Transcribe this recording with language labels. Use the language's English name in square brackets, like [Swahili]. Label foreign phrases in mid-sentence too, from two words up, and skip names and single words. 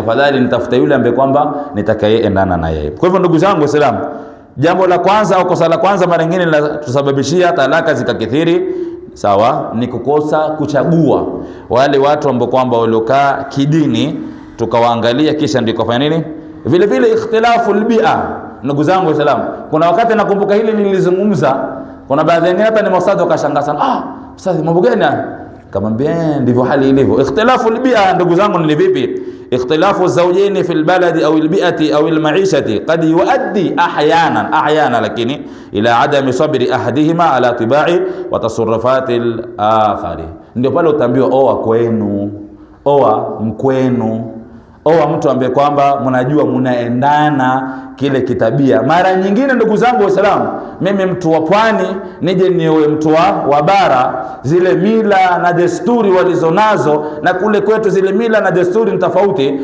[Swahili] Afadhali nitafuta yule ambaye kwamba nitakayeendana na yeye. Kwa hivyo ndugu zangu Waislamu, jambo la kwanza au kosa la kwanza mara nyingine linatusababishia talaka zikakithiri, sawa, ni kukosa kuchagua wale watu ambao kwamba waliokaa kidini, tukawaangalia kisha ndio kufanya nini? Vile vile [Arabic] اختلاف البيئة. [Swahili] Ndugu zangu Waislamu, kuna wakati nakumbuka hili nilizungumza, kuna baadhi wengine hata ni mawasadi wakashangaa sana, ustadhi mambo gani haya? Kamwambia ndivyo hali ilivyo. [Arabic] اختلاف البيئة [Swahili] ndugu zangu ni vipi? [Arabic] اختلاف الزوجين في البلد أو البيئة أو المعيشة قد يؤدي أحيانا لكن إلى عدم صبر أحدهما على طباع وتصرفات الآخر. [Swahili] Ndio pale utaambiwa oa kwenu, oa mkwenu, au mtu ambaye kwamba mnajua mnaendana kile kitabia. Mara nyingine ndugu zangu Waislamu, mimi mtu wa pwani nije nioe mtu wa bara, zile mila na desturi walizonazo na kule kwetu zile mila na desturi ni tofauti.